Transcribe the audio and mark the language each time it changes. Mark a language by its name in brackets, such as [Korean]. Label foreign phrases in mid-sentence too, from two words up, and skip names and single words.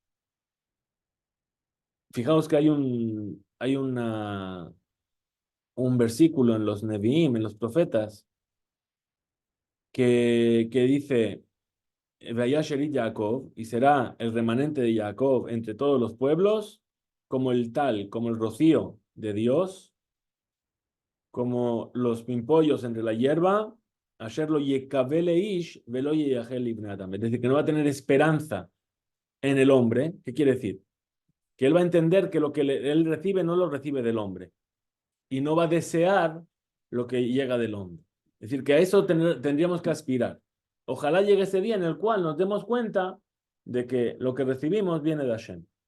[Spanish] Fijaos que un versículo en los Nevi'im, en los profetas, que dice, Vayasherit Jacob, y será el remanente de Jacob entre todos los pueblos, como el rocío de Dios, como los pimpollos entre la hierba, [Hebrew] אשר לא יקוה ל איש ולא ייחל לבני אדם. [Spanish] Es decir, que no va a tener esperanza en el hombre. ¿Qué quiere decir? Que él va a entender que lo que él recibe no lo recibe del hombre y no va a desear lo que llega del hombre. Es decir, que a eso tendríamos que aspirar. Ojalá llegue ese día en el cual nos demos cuenta de que lo que recibimos viene de Hashem.